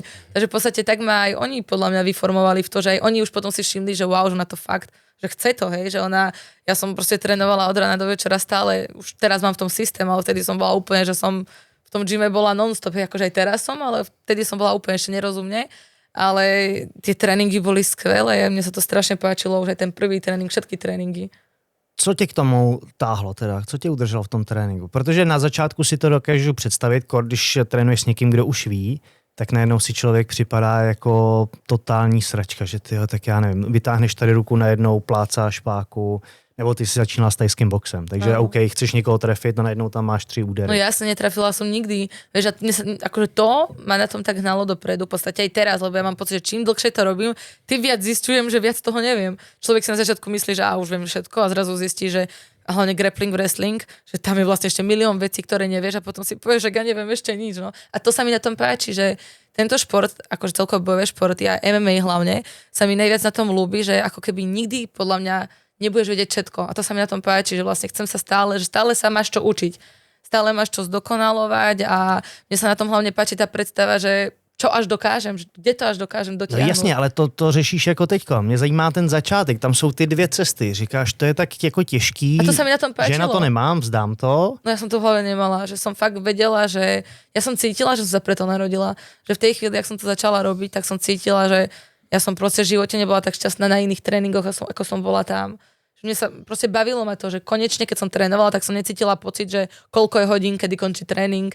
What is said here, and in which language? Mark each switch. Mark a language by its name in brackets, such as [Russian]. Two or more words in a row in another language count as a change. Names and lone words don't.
[Slovak] Takže v podstate tak ma aj oni podľa mňa vyformovali v to, že aj oni už potom si všimli, že wow, že na to fakt, že chce to, hej, že ja som proste trénovala od rána do večera stále, už teraz mám v tom systém, ale vtedy som bola úplne, že som v tom gyme bola non-stop, hej, akože aj teraz som, ale vtedy som bola úplne ešte nerozumne, ale tie tréningy boli skvelé, mne sa to strašne páčilo, už aj ten prvý tréning, všetky tréningy. [Czech] Co tě k tomu táhlo teda? Co tě udrželo v tom tréninku? Protože na začátku si to dokážu představit, když trénuješ s někým, kdo už ví, tak najednou si člověk připadá jako totální sračka, že tyjo, tak já nevím, vytáhneš tady ruku najednou, plácáš páku, nebo ty si začínala s tajským boxem, takže OK, chceš někoho trefit a najednou tam máš 3 údery. No [Slovak] jasne, netrafila som nikdy, vieš, akože to ma na tom tak hnalo dopredu, v podstate aj teraz, lebo ja mám pocit, že čím dlhšie to robím, tým viac zistujem, že viac toho neviem. Človek si na začiatku myslí, že už viem všetko a zrazu zistí, že a hlavne grappling, wrestling, že tam je vlastne ešte milión vecí, ktoré nevieš a potom si povieš, že ja neviem ešte nič. No. A to sa mi na tom páči, že tento šport, akože celkovo bojové športy a MMA hlavne, sa mi najviac na tom ľúbi, že ako keby nikdy podľa mňa nebudeš vedieť všetko. A to sa mi na tom páči, že vlastne chcem sa stále sa máš čo učiť. Stále máš čo zdokonalovať a mne sa na tom hlavne páči tá predstava, že čo až dokážem, kde to až dokážem dotiahnuť. [Czech] No jasně, ale to řešíš jako teďko. Mě zajímá ten začátek, tam jsou ty 2 cesty. Říkáš, to je tak jako těžký, [Slovak] a to sa mi na tom páčilo. [Czech] Že na to nemám, vzdám to. [Slovak] No ja som to v hlave nemala, že som fakt vedela, že ja som cítila, že som sa preto narodila. Že v tej chvíli, ak som to začala robiť, tak som cítila, že ja som proste v živote nebola tak šťastná na iných tréningoch, ako som bola tam. Že mne sa proste bavilo ma to, že konečne, keď som trénovala, tak som necítila pocit, že koľko je hodín, kedy končí tréning.